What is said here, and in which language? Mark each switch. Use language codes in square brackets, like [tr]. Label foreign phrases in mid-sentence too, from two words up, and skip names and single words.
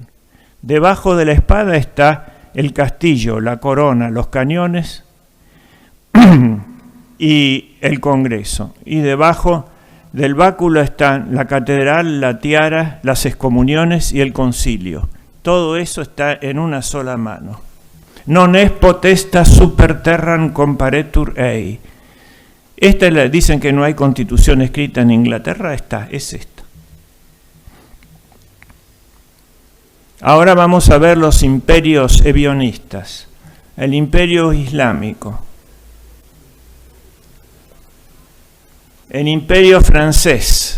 [es] Debajo de la espada está el castillo, la corona, los cañones y el Congreso. Y debajo del báculo están la catedral, la tiara, las excomuniones y el concilio. Todo eso está en una sola mano. [la] Non est potestas super terram comparetur ei. [es] Dicen que no hay constitución escrita en Inglaterra, es esta. Ahora vamos a ver los imperios ebionistas. El imperio islámico. El imperio francés.